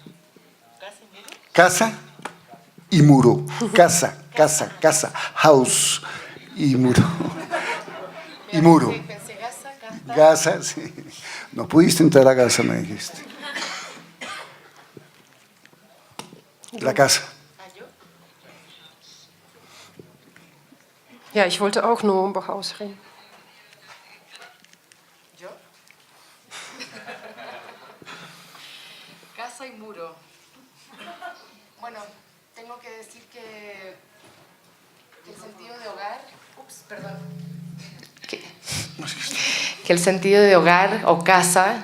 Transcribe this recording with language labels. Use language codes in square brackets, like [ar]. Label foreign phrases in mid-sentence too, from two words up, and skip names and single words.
[es] Casa y muro. Casa, house y muro. Y muro. Pensé Gaza. Gaza, sí. No pudiste entrar a Gaza, me dijiste. La casa. [de] Ja, ich wollte auch nur über Haus reden. [es] ¿Yo? Casa y muro. Bueno, tengo que decir que el sentido de hogar... Ups, perdón. Que el sentido de hogar o casa...